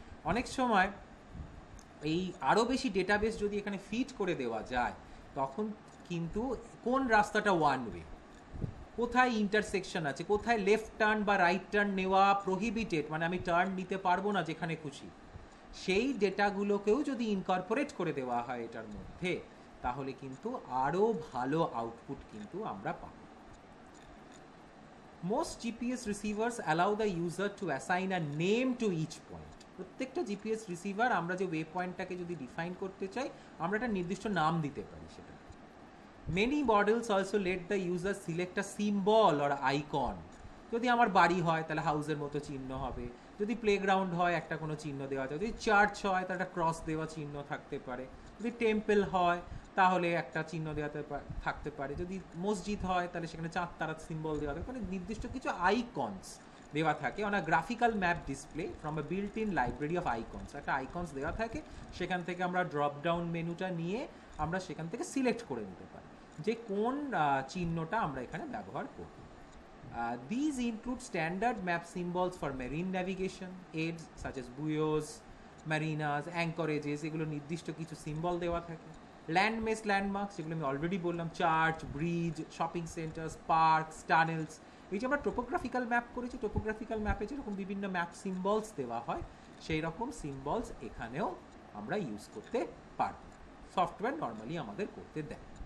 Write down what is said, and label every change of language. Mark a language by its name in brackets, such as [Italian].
[Bangla] অনেক সময় এই আরও বেশি ডেটাবেস যদি এখানে ফিট করে দেওয়া যায়, তখন কিন্তু কোন রাস্তাটা ওয়ান ওয়ে, কোথায় ইন্টারসেকশন আছে, কোথায় লেফট টার্ন বা রাইট টার্ন নেওয়া প্রহিবিটেড, মানে আমি টার্ন নিতে পারবো না যেখানে খুশি, সেই ডেটাগুলোকেও যদি ইনকর্পোরেট করে দেওয়া হয় এটার মধ্যে, তাহলে কিন্তু আরও ভালো আউটপুট কিন্তু আমরা পাব। [English] Most GPS receivers allow the user to assign a name to each point. [Bangla] প্রত্যেকটা জিপিএস রিসিভার আমরা যে ওয়ে পয়েন্টটাকে যদি ডিফাইন করতে চাই, আমরা একটা নির্দিষ্ট নাম দিতে পারি সেটা। [English] Many models also let the user select a symbol or icon. [Bangla] যদি আমার বাড়ি হয় তাহলে হাউসের মতো চিহ্ন হবে, যদি প্লেগ্রাউন্ড হয় একটা কোনো চিহ্ন দেওয়া যায়, যদি চার্চ হয় তাহলে একটা ক্রস দেওয়া চিহ্ন থাকতে পারে, যদি টেম্পল হয় তাহলে একটা চিহ্ন দেওয়াতে থাকতে পারে, যদি মসজিদ হয় তাহলে সেখানে চাঁদ তারা সিম্বল দেওয়া থাকে, মানে নির্দিষ্ট কিছু আইকনস দেওয়া থাকে [English] On a graphical map display from a built in library of icons. [Bangla] একটা আইকনস দেওয়া থাকে, সেখান থেকে আমরা ড্রপ ডাউন মেনুটা নিয়ে আমরা সেখান থেকে সিলেক্ট করে নিতে পারি যে কোন চিহ্নটা আমরা এখানে ব্যবহার করব। [English] These include standard map symbols for marine navigation aids such as buoys, marinas, anchorages, [Bangla] এগুলো নির্দিষ্ট কিছু সিম্বল দেওয়া থাকে। ল্যান্ডমেস ল্যান্ডমার্কস, যেগুলো আমি অলরেডি বললাম, church, bridge, shopping saunters, parks, tunnels. এই যে আমরা টোপোগ্রাফিক্যাল ম্যাপ করেছি, টোপোগ্রাফিক্যাল ম্যাপে যেরকম বিভিন্ন ম্যাপ সিম্বলস দেওয়া হয়, সেই রকম সিম্বলস এখানেও আমরা ইউজ করতে পারবো। সফটওয়্যার নর্মালি আমাদের করতে দেয়।